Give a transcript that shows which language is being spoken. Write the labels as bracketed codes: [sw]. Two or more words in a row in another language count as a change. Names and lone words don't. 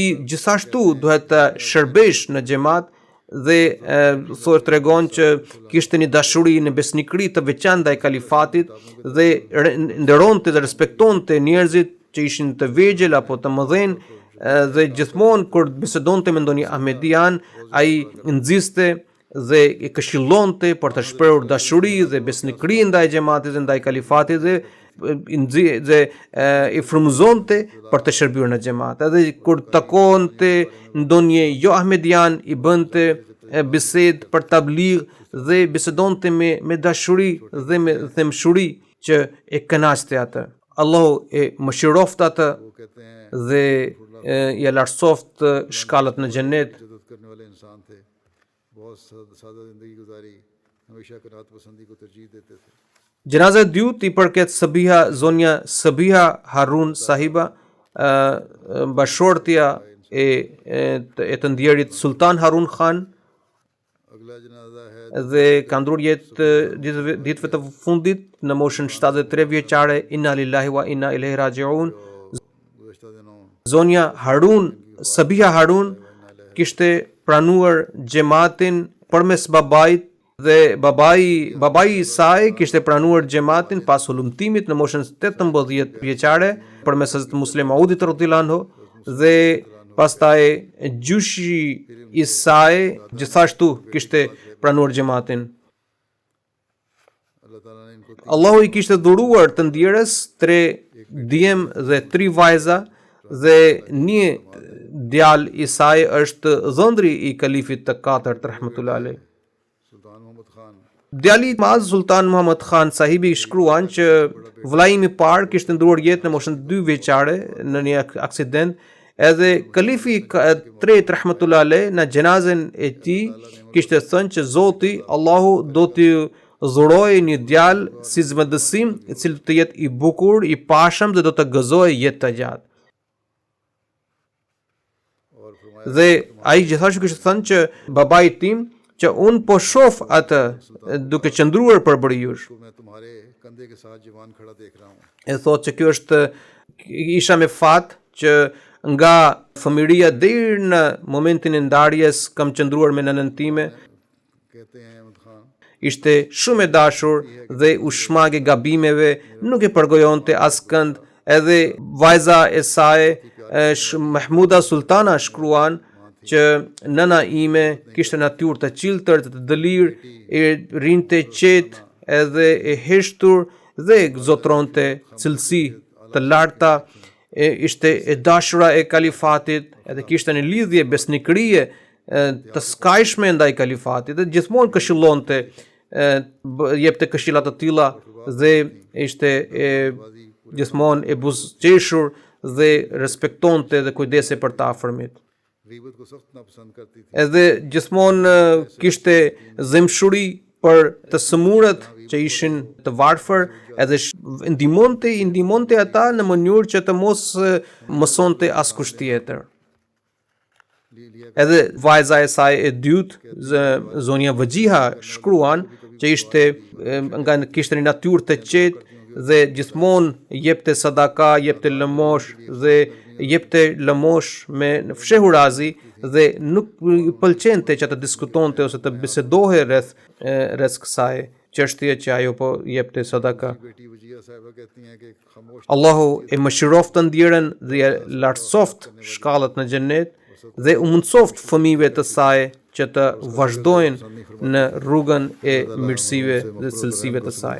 [sq] gjithashtu duhet të shërbesh në xhamat dhe thotë tregon që kishte një dashuri në besnikëri të veçantë ndaj kalifatit dhe nderonte dhe respektonte njerëzit që ishin të vegjël apo të mëdhenj dhe gjithmonë kur bisedonte me ndonjë ahmedian ai nxiste dhe i këshillonte për të shprehur dashuri dhe besnikëri ndaj xhamatit dhe ndaj kalifatit dhe i frymëzonte për të shërbyer në xhamat. Edhe kur takonte ndonjë jo ahmedian i bënte bisedë për tabligh dhe bisedonte me dashuri dhe me themshuri që e kënaqte atë. Allahu e mëshiroft atë [ur] وہ کہتے ہیں [sq] dhe i lartësoft shkallët në xhenet. [ur] عزت کرنے والے انسان تھے، بہت سادہ زندگی گزاری، ہمیشہ قرات پسندی کو ترجیح دیتے تھے. [sq] Gjenaza e dytë i përket zonja Sabiha Harun Sahiba, bashortja e të ndjerit Sultan Harun Khan [ur] اگلا جنازہ ہے [sq] dhe ka ndruar jetë ditëve të fundit në moshën 73 vjeçare. [ar] إنا لله وإنا إليه راجعون. [ur] گزشتہ دنوں [sq] Zonja Harun Sabiha Harun kishte pranuar xhamatin përmes babait dhe babai i saj kishte pranuar xhamatin pas hulumtimit në moshën 18 vjeçare përmes Hazrat Muslim Audit [ar] رضي الله عنه [sq] dhe pastaj gjyshi i saj gjithashtu kishte pranuar xhamatin. [ur] اللہ تعالیٰ نے ان کو [sq] Allahu i kishte dhuruar të ndjerës 3 djem dhe 3 vajza dhe një djalë i saj është dhëndri i kalifit të 4 [ar] رحمة الله عليه. [sq] सुल्तान मोहम्मद खान Djali i madh Sultan Muhammad Khan Sahibi shkruan që vllai im i parë kishte ndruar jetë në moshën 2 vjeçare në një aksident, edhe kalifi i 3 [ar] رحمة الله عليه [sq] në xhenazën e tij kishte thënë që Zoti Allahu do t'i dhurojë një djalë si zëvendësim i cili të jetë i bukur, i pashëm dhe do të gëzojë jetë të gjatë. [ur] اور فرمایا [sq] Dhe ai gjithashtu kishte thënë që babai tim që un po shoh atë duke qëndruar përbërë jush. [ur] کو میں تمہارے کندھے کے ساتھ جوان کھڑا دیکھ رہا ہوں. [sq] E thotë që kjo është isha me fat që nga fëmijëria deri në momentin e ndarjes kam qëndruar me nënën time. [ur] کہتے ہیں احمد خان [sq] Ishte shumë e dashur dhe u shmage gabimeve, nuk e përgojonte askënd. Edhe vajza e saj Mahmuda Sultana shkruan që nëna ime kishte natyrë të qiltër, të dëlirë, e rinte qetë edhe e heshtur dhe zotronte cilësi të larta, ishte e dashura e kalifatit, edhe kishte një lidhje besnikërie të skajshme ndaj kalifatit dhe gjithmonë këshillonte, jepte këshilla të tilla dhe ishte gjithmonë e buzëqeshur dhe respektonte dhe kujdese për të afërmit. [ur] غیبت کو سخت ناپسند کرتی تھی. [sq] Edhe gjithmonë kishte zemshuri për të sëmurët që ishin të varfër, edhe ndihmonte ata në mënyrë që të mos mësonte askush tjetër. Edhe vajza e saj e dytë, zonja Vëgjiha, shkruan që kishte një natyrë të qetë dhe gjithmonë jepte sadaka, jepte lëmosh dhe jepte lëmosh me fshehurazi dhe nuk pëlqente që të diskutonte ose të bisedohe rreth kësaj çështje që ajo po jepte sadaka. [ur] بیٹی وجیہہ صاحبہ کہتی ہیں کہ خاموش [sq] Allahu e mëshiroft të ndjerën dhe e lartësoft shkallët në xhenet dhe u mundsoft fëmijëve të saj që të vazhdojnë në rrugën e mirësive dhe cilësive të saj.